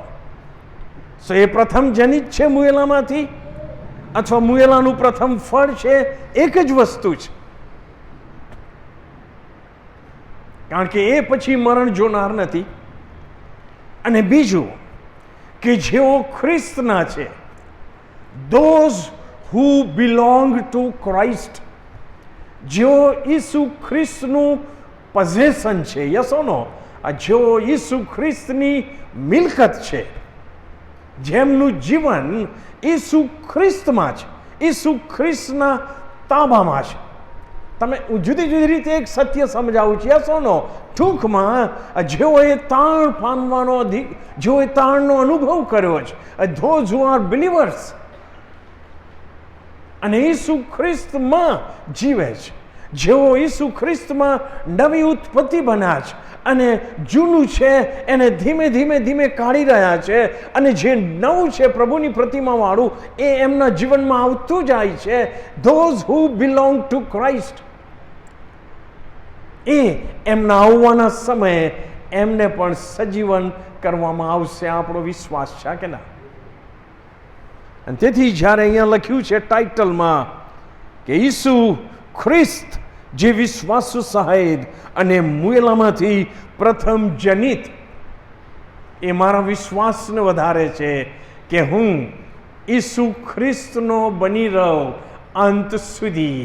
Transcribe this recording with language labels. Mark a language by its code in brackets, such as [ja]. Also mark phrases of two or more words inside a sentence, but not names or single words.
[gu] સો એ પ્રથમ જનિત છે મુએલામાંથી, અથવા મુએલાનું પ્રથમ ફળ છે, એક જ વસ્તુ છે. કારણ કે એ પછી મરણ જોનાર નથી. અને બીજું કે જેઓ ખ્રિસ્તના છે, [en] those who belong to Christ, [gu] જેઓ ઈસુ ખ્રિસ્તનું પોઝેશન છે. [en] yes or no? [gu] જેઓ ઈસુ ખ્રિસ્તની મિલકત છે, જેમનું જીવન ઈસુ ખ્રિસ્તમાં છે, ઈસુ ખ્રિસ્તના તાબામાં છે. તમે જુદી જુદી રીતે એક સત્ય સમજાવું છે. [en] yes or no? [gu] ટૂંકમાં જેઓએ તાણ પામવાનો જેઓએ તાણનો અનુભવ કર્યો છે, [en] those who are believers, [gu] અને ઈસુ ખ્રિસ્તમાં જીવે છે, જેઓ ઈસુ ખ્રિસ્તમાં નવી ઉત્પત્તિ બન્યા છે અને જૂનું છે એને ધીમે ધીમે ધીમે કાઢી રહ્યા છે, અને જે નવું છે પ્રભુની પ્રતિમા વાળું એ એમના જીવનમાં આવતું જાય છે. [en] those who belong to Christ, [gu] એ એમના આવવાના સમયે એમને પણ સજીવન કરવામાં આવશે. આપણો વિશ્વાસ છે કે ના? અને તેથી જ્યારે અહીંયા લખ્યું છે ટાઇટલમાં કે ઈસુ ખ્રિસ્ત જે વિશ્વાસુ સહાયક અને મુએલામાંથી પ્રથમ જનિત, એ મારા વિશ્વાસને વધારે છે કે હું ઈસુ ખ્રિસ્તનો બની રહું અંત સુધી.